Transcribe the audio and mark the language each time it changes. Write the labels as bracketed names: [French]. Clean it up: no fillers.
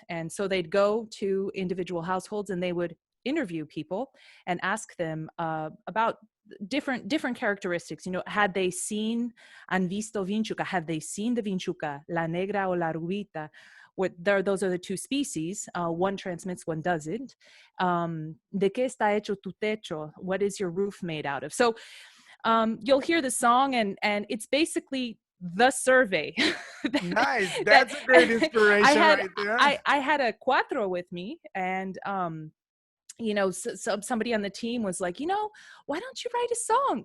[English] And so they'd go to individual households and they would interview people and ask them about different characteristics. Had they seen [Spanish] han visto vinchuca? [English] Had they seen the vinchuca, [Spanish] la negra o la rubita? [English] Those are the two species. One transmits, one doesn't. [Spanish] ¿De qué está hecho tu techo? [English] What is your roof made out of? So you'll hear the song, and it's basically the survey. Nice. that That's a great inspiration right there. I had a cuatro with me, and so somebody on the team was like, why don't you write a song?